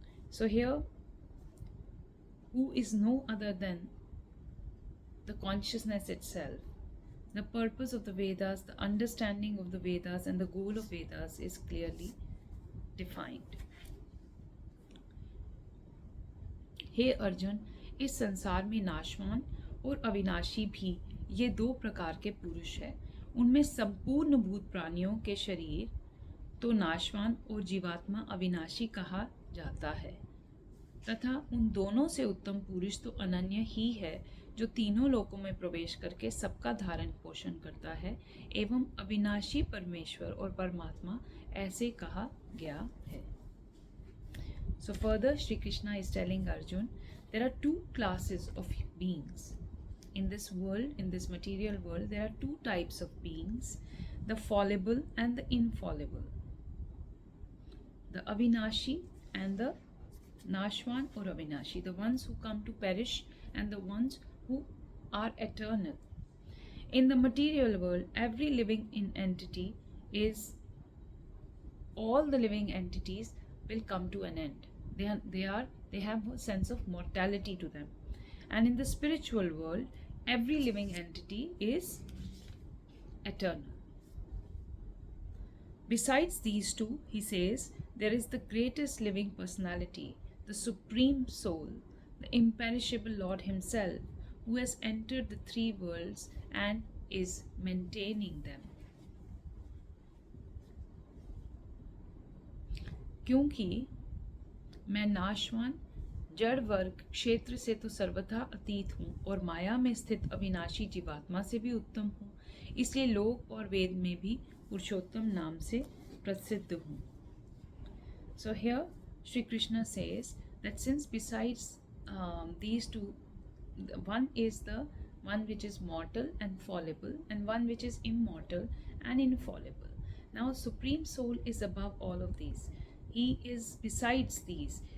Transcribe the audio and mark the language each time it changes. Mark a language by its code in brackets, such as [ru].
[en] So here, who is no other than the consciousness itself. The purpose of the Vedas, the understanding of the Vedas, and the goal of Vedas is clearly defined. [hi] हे अर्जुन, इस संसार में नाशवान और अविनाशी भी ये दो प्रकार के पुरुष हैं. उनमें संपूर्ण भूत प्राणियों के शरीर तो नाशवान और जीवात्मा अविनाशी कहा जाता है, तथा उन दोनों से उत्तम पुरुष तो अनन्य ही है, जो तीनों लोकों में प्रवेश करके सबका धारण पोषण करता है, एवं अविनाशी परमेश्वर और परमात्मा ऐसे कहा गया है. [en] So further, Shri Krishna is telling Arjun, there are two classes of beings. In this world, in this material world, there are two types of beings, the fallible and the infallible. The Avinashi and the Nashwan or Avinashi, the ones who come to perish and the ones who are eternal. In the material world, every living entity is, all the living entities will come to an end. They have a sense of mortality to them. And in the spiritual world, every living entity is eternal. Besides these two, he says, there is the greatest living personality, the Supreme Soul, the imperishable Lord Himself, who has entered the three worlds and is maintaining them. [hi] क्योंकि मैं नाशवान जड़ वर्ग क्षेत्र से तो सर्वथा अतीत हूँ और माया में स्थित अविनाशी जीवात्मा से भी उत्तम हूँ, इसलिए लोक और वेद में भी पुरुषोत्तम नाम से प्रसिद्ध हूँ. [en] So here Sri Krishna says that since besides these two, one is the one which is mortal and fallible, and one which is immortal and infallible. Now Supreme Soul is above all of these. He is besides these.